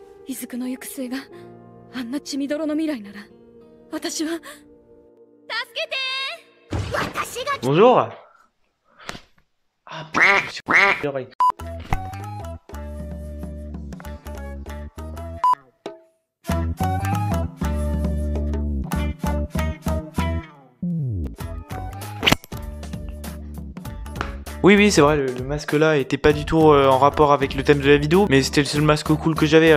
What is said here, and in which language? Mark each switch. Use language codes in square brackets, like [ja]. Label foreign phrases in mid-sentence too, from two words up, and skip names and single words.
[ja] 雫の行く末があんな血みどろの未来なら私は助けて。私が [fr] Bonjour. Ah putain, oui, c'est vrai, le masque là était pas du tout en rapport avec le thème de la vidéo, mais c'était le seul masque cool que j'avais.